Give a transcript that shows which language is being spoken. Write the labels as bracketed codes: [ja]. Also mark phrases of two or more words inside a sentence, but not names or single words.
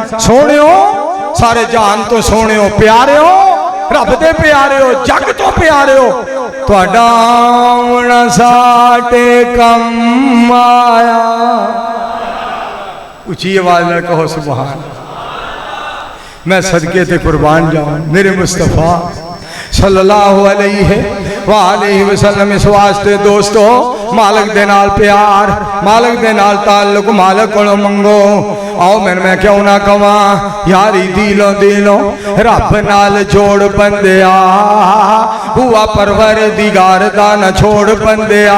[pa] سوہنیو سارے جہان توں سوہنیو، پیارے ہو رب دے پیارے ہو، جگ توں پیارے ہو، تہاڈا آؤنا ساڈے کم آیا. اچی آواز میں کہو سبحان. میں صدقے تے قربان جاؤں میرے مصطفیٰ [ar] صلى الله عليه وسلم. [pa] اس واسطے دوستو مالک دے نال پیار، مالک دے نال تعلق، مالک کولوں منگو. آؤ میں کیوں نہ کواں یاری دلوں دلوں رب نال جوڑ بندیا، ہوا پروردگار دا نہ چھوڑ بندیا.